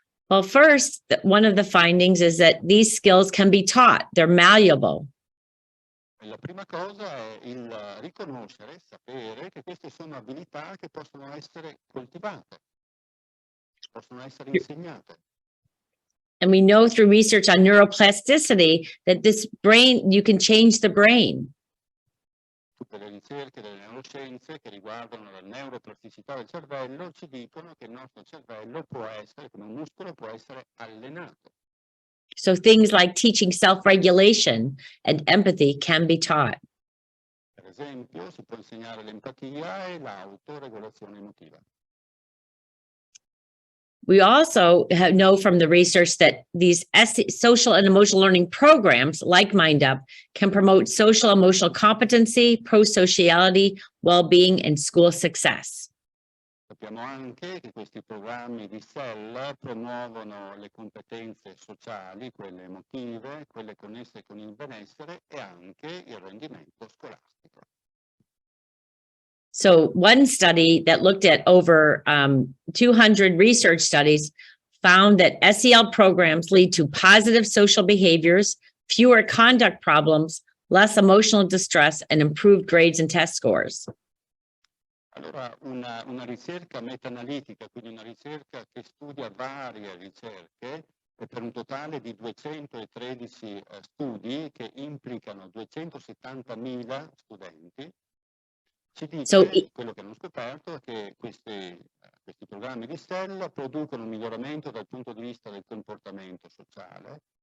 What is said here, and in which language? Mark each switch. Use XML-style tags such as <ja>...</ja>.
<en>Well, first, one of the findings is that these skills can be taught. They're malleable.</en> <it>E la prima cosa è il riconoscere, sapere che queste sono abilità che possono essere coltivate, possono essere insegnate.</it> <en>And we know through research on neuroplasticity that this brain, you can change the brain.</en> <it>Tutte le ricerche delle neuroscienze che riguardano la neuroplasticità del cervello ci dicono che il nostro cervello può essere, come un muscolo, può essere allenato.</it> <en>So things like teaching self-regulation and empathy can be taught.</en> <it>Per esempio, si può insegnare l'empatia e l'autoregolazione emotiva.</it> <en>We also know from the research that these social and emotional learning programs like MindUp can promote social emotional competency, pro-sociality, well-being, and school success.</en> <it>Sappiamo anche che questi programmi di SEL promuovono le competenze sociali, quelle emotive, quelle connesse con il benessere e anche il rendimento scolastico.</it> <en>So one study that looked at over 200 research studies found that SEL programs lead to positive social behaviors, fewer conduct problems, less emotional distress, and improved grades and test scores.</en> <it>Allora, una ricerca meta-analitica, quindi una ricerca che studia varie ricerche, per un totale di 213 studi che implicano 270.000 studenti, ci dice quello che hanno scoperto è che questi programmi di SEL producono un miglioramento dal punto di vista del comportamento sociale,</it>